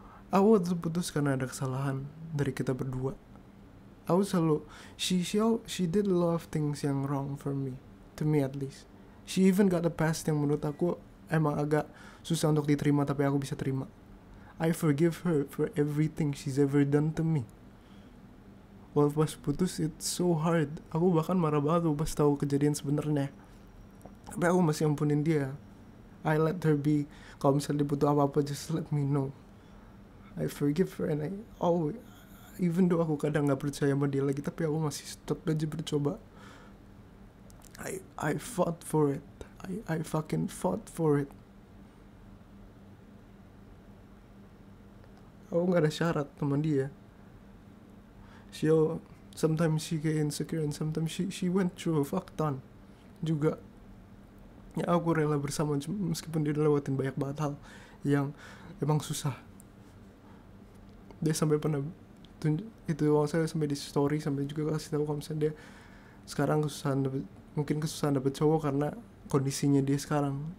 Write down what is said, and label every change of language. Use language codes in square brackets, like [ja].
[id] Aku waktu putus karena ada kesalahan dari kita berdua. Aku selalu [en] she did a lot of things yang wrong for me, to me at least. She even got a past [id] yang menurut aku emang agak susah untuk diterima, tapi aku bisa terima. [en] I forgive her for everything she's ever done to me. [id] Walau pas putus [en] it's so hard. [id] Aku bahkan marah banget pas tahu kejadian sebenarnya. Tapi aku masih ampunin dia. [en] I let her be. [id] Kalau misalnya dia butuh apa-apa, [en] just let me know. I forgive her and I always, even though [id] aku kadang gak percaya sama dia lagi, tapi aku masih tetap aja bercoba. [en] I fought for it. I fucking fought for it. [id] Aku gak ada syarat sama dia. [en] Sometimes she get insecure and sometimes she went through a fuck ton juga. [id] Ya aku rela bersama meskipun dia udah lewatin banyak banget hal yang emang susah. Dia sampai pernah itu saya sampai di story, sampai juga kasih tahu kalau misalnya dia sekarang kesusahan dapet cowok karena kondisinya dia sekarang.